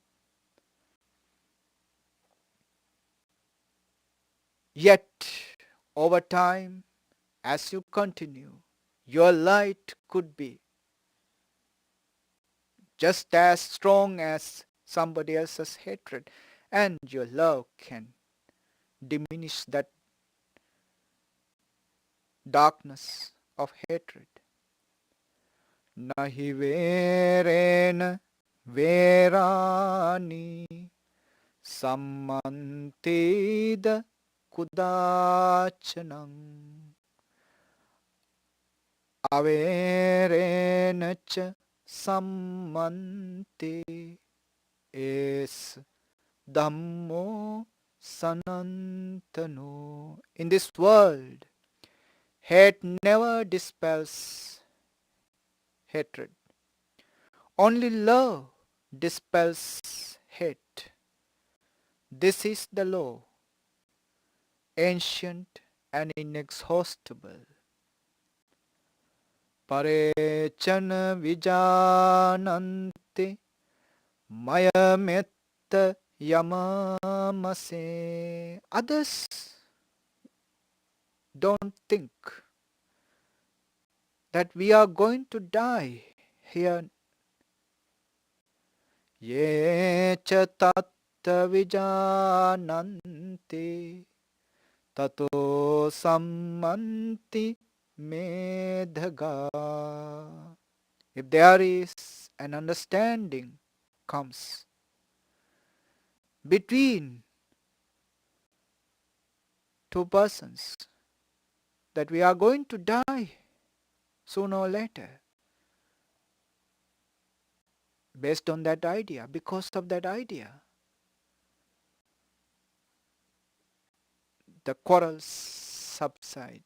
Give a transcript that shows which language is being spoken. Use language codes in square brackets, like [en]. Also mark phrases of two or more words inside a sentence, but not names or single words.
[en] Yet, over time, as you continue, your light could be just as strong as somebody else's hatred, and your love can diminish that darkness of hatred. [pi] Nahi verena verani sammantida kudachanam averena cha sammante es Dhammo sanantano. [en] In this world, hate never dispels hatred. Only love dispels hate. This is the law, ancient and inexhaustible. [pi] parechana vijanante mayametta yamamase. [en] Others don't think that we are going to die here. [pi] Ye cha tatta vijananti tato sammanti medhaga. [en] If there is an understanding comes between two persons that we are going to die sooner or later, based on that idea, because of that idea, the quarrels subside.